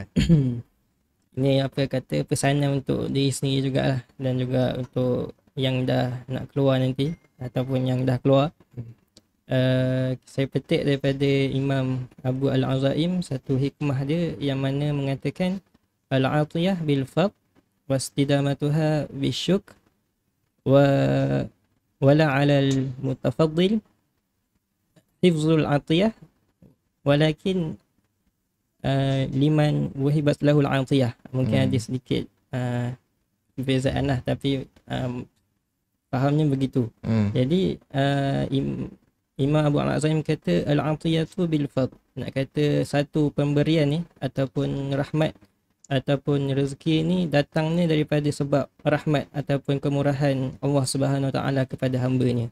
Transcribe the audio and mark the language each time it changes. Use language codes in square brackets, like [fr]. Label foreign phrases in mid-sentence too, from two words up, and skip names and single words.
[ms] Ini apa kata pesanan untuk diri sendiri jugalah, dan juga untuk yang dah nak keluar nanti ataupun yang dah keluar. Saya petik daripada Imam Abu Al-Azaim satu hikmah dia yang mana mengatakan [ar] العطية بالفضل واستدامتها بالشكر ولا على المتفضل حفظ العطية ولكن لمن وهبت له العطية. [ms] Mungkin ada sedikit perbezaan lah, tapi fahamnya begitu. Jadi Imam Abu Al-Azim kata [ar] العطية بالفضل, [ms] nak kata satu pemberian ni ataupun rahmat ataupun rezeki ni datangnya daripada sebab rahmat ataupun kemurahan Allah [ar] سبحانه وتعالى [ms] kepada hamba-Nya.